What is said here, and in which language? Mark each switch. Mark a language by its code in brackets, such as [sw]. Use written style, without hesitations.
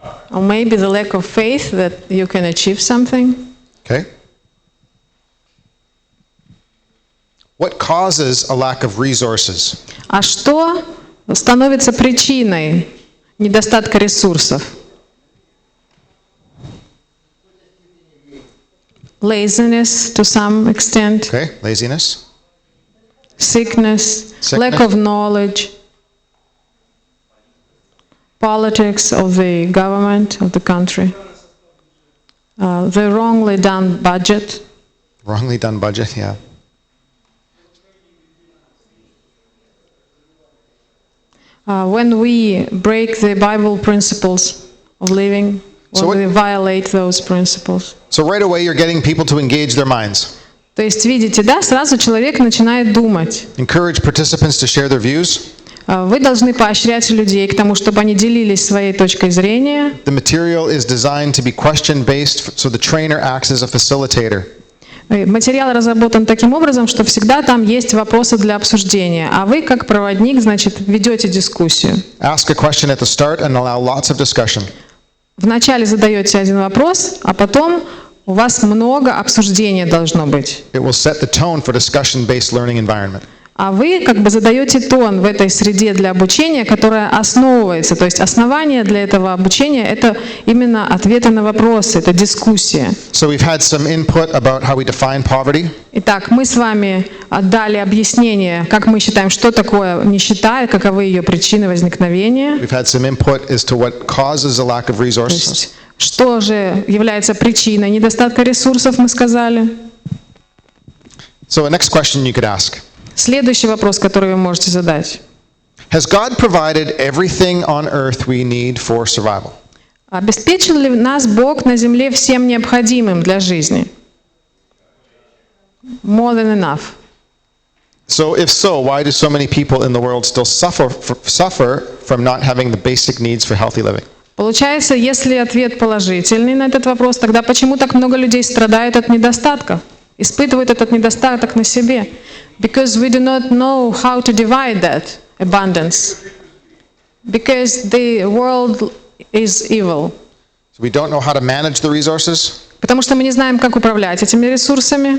[en] Or maybe the lack of faith that you can achieve something. okay? What causes a lack of resources? [ru] А что становится причиной недостатка ресурсов? [en] Laziness to some extent, Okay, laziness, sickness, lack of knowledge, politics of the government of the country, the wrongly done budget. wrongly done budget, yeah. When we break the Bible principles of living, So when what- we violate those principles. So right away you're getting people to engage their minds. [ru] То есть, видите, да, сразу человек начинает думать. [en] Encourage participants to share their views. [ru] Вы должны поощрять людей к тому, чтобы они делились своей точкой зрения. [en] The material is designed to be question-based, so the trainer acts as a facilitator. [ru] Материал разработан таким образом, что всегда там есть вопросы для обсуждения, а вы, как проводник, значит, ведете дискуссию. [en] Ask a question at the start and allow lots of discussion. [ru] Вначале задаете один вопрос, а потом у вас много обсуждения должно быть. [en] It will set the tone for discussion-based learning environment. [ru] А вы как бы задаете тон в этой среде для обучения, которая основывается. То есть основание для этого обучения — это именно ответы на вопросы, это дискуссия. [en] So we've had some input about how we define poverty. [ru] Итак, мы с вами дали объяснение, как мы считаем, что такое нищета и каковы ее причины возникновения. [en] We've had some input as to what causes a lack of [ru] То [en] resources. [ru] есть, что же является причиной недостатка ресурсов, мы сказали. [en] So the next question you could ask. [ru] Следующий вопрос, который вы можете задать. [en] Has God provided everything on earth we need for survival? [ru] Обеспечил ли нас Бог на земле всем необходимым для жизни? [en] More than enough. So if so, why do so many people in the world still suffer from not having the basic needs for healthy living? [ru] Получается, если ответ положительный на этот вопрос, тогда почему так много людей страдает от недостатка, испытывают этот недостаток на себе? [en] Because we do not know how to divide that abundance. Because the world is evil. So we don't know how to manage the resources [ru] Потому что мы не знаем, как управлять этими ресурсами,